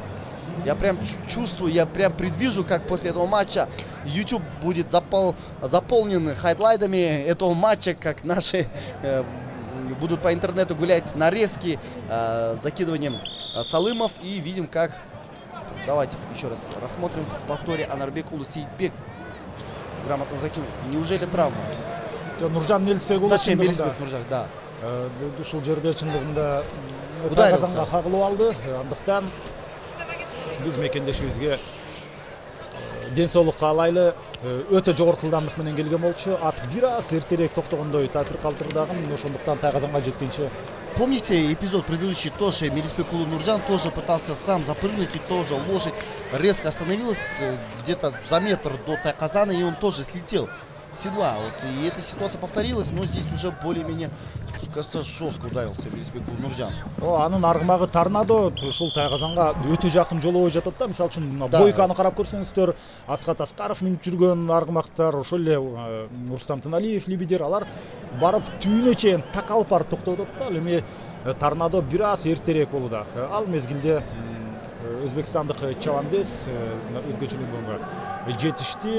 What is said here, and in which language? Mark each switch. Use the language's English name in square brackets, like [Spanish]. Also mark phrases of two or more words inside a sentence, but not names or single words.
[Russian] Я прям чувствую, я прям предвижу, как после этого матча YouTube будет заполнен хайлайтами этого матча, как наши будут по интернету гулять нарезки с закидыванием салымов. И видим, как... Давайте еще раз рассмотрим в повторе. Анарбек Улу Сейтбек грамотно закинул. Неужели травма? Нуржан Мелисбек Улу. Точнее, Мелисбек Нуржан, да. [Kyrgyz] Ушул жерде чындыгында [Russian] ударился. [Kyrgyz] Кагылып алды. Андыктан биз мекендешибизге ден соолук каалайлы, өтө жогорку ылдамдык менен келген болчу. Ат бир аз эртерээк токтогондой таасир калтырдаган, ошондуктан тайказанга жеткенче. [Russian] Помните эпизод предыдущий, тоже Мелисбек Улу Нурджан тоже пытался сам запрыгнуть, и тоже лошадь резко остановилась где-то за метр до тайказана, и он тоже слетел с седла. Вот, и эта ситуация повторилась, но здесь уже более-менее, кажется, жестко ударился Мелисбек Улу Нурджан. [Kyrgyz] Анын аргымагы торнадо ушул тайказанга өтө жакын жолобой жатат да. Мисалы үчүн бойканы карап көрсөңүздөр, Асхат Аскаров минип жүргөн аргымактар, ошол эле Рустам Тыналиев, либидер, алар барып түйүнө чейин такалып барып токтоп атат да. Ал эми торнадо бир аз эртерээк болууда. Ал мезгилде өзбекстандык Чавандес өзгөчөлөнгөнгө жетишти.